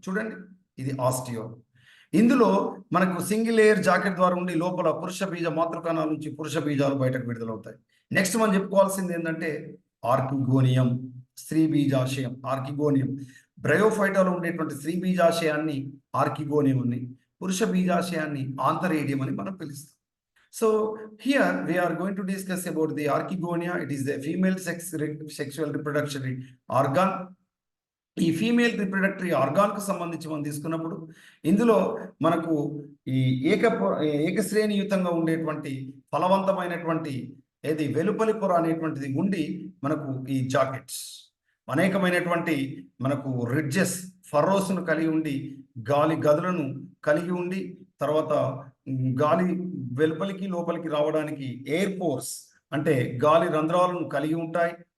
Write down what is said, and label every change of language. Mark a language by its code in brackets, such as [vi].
[te] చూడండి, ఇది ఆస్టియోల్. ఇందులో మనకు సింగిల్ లేయర్ జాకెట్ ద్వారా ఉండి లోపల పురుష బీజ మాతృకణాల నుంచి పురుష బీజాలు బయటకు విడుదలవుతాయి. నెక్స్ట్ మనం చెప్పుకోవాల్సింది ఏంటంటే ఆర్కిగోనియం, స్త్రీ బీజాశయం. ఆర్కిగోనియం, బ్రయోఫైటాలో ఉండేటువంటి స్త్రీ బీజాశయాన్ని ఆర్కిగోనియం అని, పురుష బీజాశయాన్ని ఆంతరేడియం అని మనం పిలుస్తాం. [en] So here we are going to discuss about the archegonia. It is the female sexual reproductory organ. [te] ఈ ఫీమేల్ రిప్రొడక్టరీ ఆర్గాన్కు సంబంధించి మనం తీసుకున్నప్పుడు ఇందులో మనకు ఈ ఏకశ్రేణియుతంగా ఉండేటువంటి ఫలవంతమైనటువంటి వెలుపలి పొర అనేటువంటిది ఉండి మనకు ఈ జాకెట్స్ అనేకమైనటువంటి మనకు రిడ్జెస్, ఫర్రోస్ను కలిగి ఉండి గాలి గదులను కలిగి ఉండి తర్వాత గాలి వెలుపలికి లోపలికి రావడానికి ఎయిర్ పోర్స్ అంటే గాలి రంధ్రాలను కలిగి ఉంటాయి.